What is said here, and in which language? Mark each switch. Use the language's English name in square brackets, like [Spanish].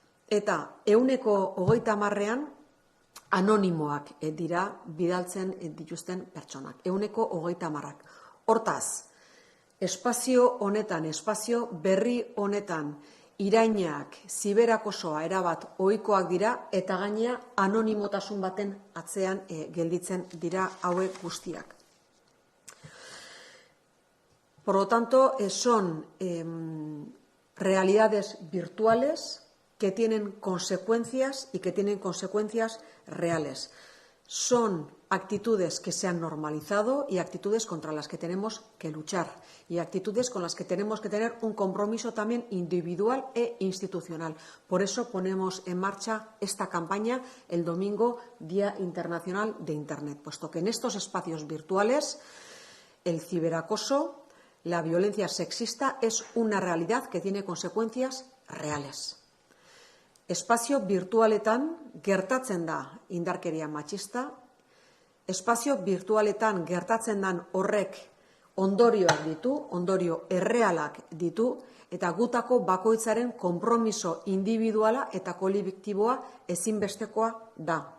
[Basque] Eta 30%ean anonimoak dira bidaltzen dituzten pertsonak, 30%ak. Hortaz, espazio honetan, espazio berri honetan, irainak, ziberakosoa erabat ohikoak dira eta gainea anonimotasun baten atzean gelditzen dira hauek guztiak. [Spanish] Por lo tanto, son realidades virtuales que tienen consecuencias y que tienen consecuencias reales. Son actitudes que se han normalizado y actitudes contra las que tenemos que luchar y actitudes con las que tenemos que tener un compromiso también individual e institucional. Por eso ponemos en marcha esta campaña el domingo, Día Internacional de Internet, puesto que en estos espacios virtuales el ciberacoso, la violencia sexista es una realidad que tiene consecuencias reales. [Basque] Espazio virtualetan gertatzen da indarkeria matxista, espazio virtualetan gertatzen dan horrek ondorioak ditu, ondorio errealak ditu, eta gutako bakoitzaren konpromiso individuala eta kolektiboa ezinbestekoa da.